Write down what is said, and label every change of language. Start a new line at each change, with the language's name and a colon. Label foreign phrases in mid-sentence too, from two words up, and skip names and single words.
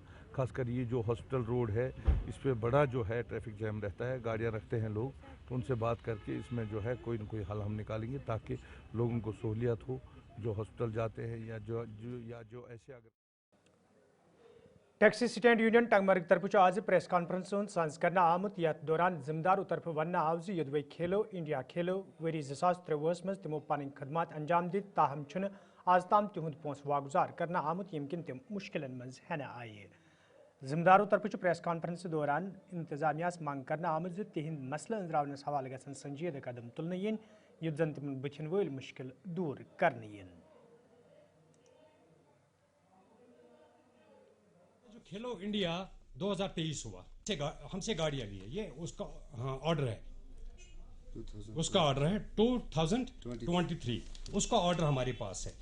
Hindi: खासकर ये जो हॉस्पिटल रोड है इस पर बड़ा जो है
English: traffic jam
Hindi: रहता है, गाड़ियाँ रखते हैं लोग, तो उनसे बात करके इसमें जो है कोई न कोई हल हम निकालेंगे ताकि लोगों को सहूलियत हो जो हॉस्पिटल जाते हैं या जो ऐसे अगर
Kashmiri: टैक्सी स्टैंड यूनियन टंगमर्ग तरफ आज
English: press conference
Kashmiri: सांस करना आमुत यथ दौरान जिम्मेदारों तरफ वन आव जुदवे खेलो इंडिया खेलो वरी 2023 मज तमो पन खदमात अंजाम दित, ताहम आज ताम तिहुंद पोस वागुजार करना आमुत यमकिन तिम मुश्किलन मज हेन आये। जिम्मेदारों तरफ
English: press conference
Kashmiri: दौरान इंतजामियास मांग करना आमुत तिहिंद मसले अंजरावनस हवाले गसन संजीदा कदम तुलने यिन युद्ध जन तिमन बथिन वल मुश्किल दूर करने यिन।
Hindi: खेलो इंडिया 2023 हुआ, हमसे गाड़ियाँ ली है, ये उसका ऑर्डर है, उसका ऑर्डर है 2023, उसका ऑर्डर हमारे पास है।